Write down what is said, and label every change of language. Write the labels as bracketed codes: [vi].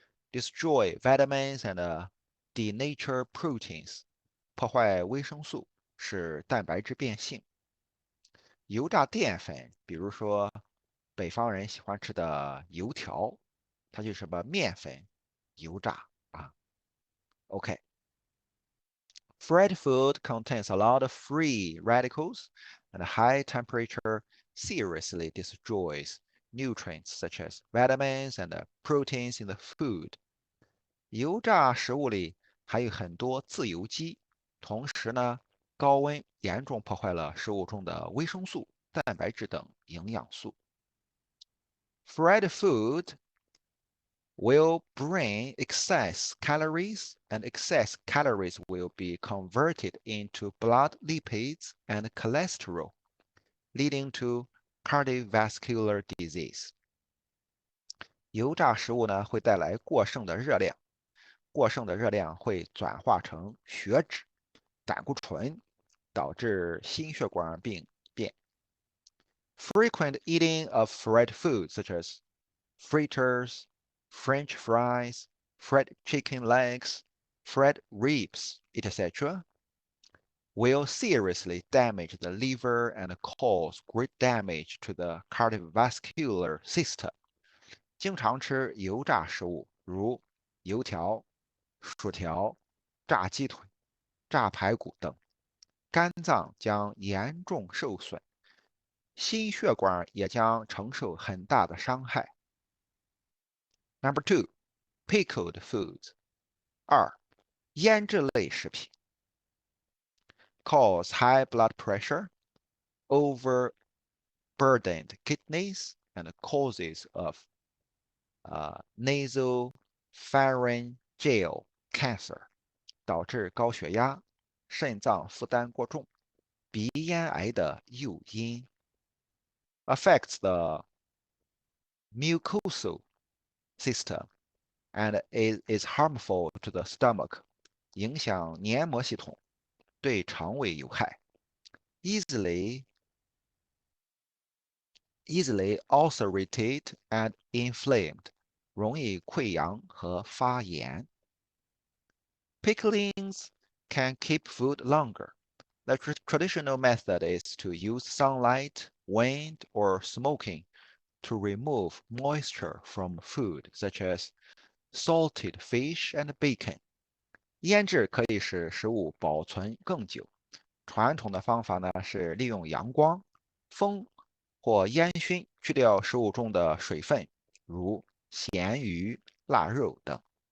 [en] Destroy vitamins and denature proteins, [zh] 破坏维生素，使蛋白质变性。油炸淀粉，比如说北方人喜欢吃的油条，它就是什么面粉油炸啊。 OK。 [en] Fried food contains a lot of free radicals, and high temperature seriously destroys nutrients such as vitamins and proteins in the food. [zh] 油炸食物里还有很多自由基，同时呢，高温严重破坏了食物中的维生素、蛋白质等营养素。 [en] Fried food will bring excess calories, and excess calories will be converted into blood lipids and cholesterol, leading to cardiovascular disease. [zh] 油炸食物呢会带来过剩的热量，过剩的热量会转化成血脂、胆固醇，导致心血管病变。 [en] Frequent eating of fried foods such as fritters, French fries, fried chicken legs, fried ribs, etc., will seriously damage the liver and cause great damage to the cardiovascular system. [zh] 经常吃油炸食物，如油条、薯条、炸鸡腿、炸排骨等，肝脏将严重受损，心血管也将承受很大的伤害。 [en] Number two, pickled foods. [zh] 二、腌制类食品 [en] cause high blood pressure, overburdened kidneys, and causes of nasopharyngeal cancer, [zh] 导致高血压、肾脏负担过重、鼻咽癌的诱因。 [en] Affects the mucosal system and is harmful to the stomach, [zh] 影响黏膜系统，对肠胃有害。 [en] Easily ulcerated and inflamed, [zh] 容易溃疡和发炎。 [en] Picklings can keep food longer. The traditional method is to use sunlight, wind, or smoking to remove moisture from food, such as salted fish and bacon. [zh] 腌制可以使食物保存更久。传统的方法呢是利用阳光、风或烟熏去掉食物中的水分，如咸鱼、腊肉等。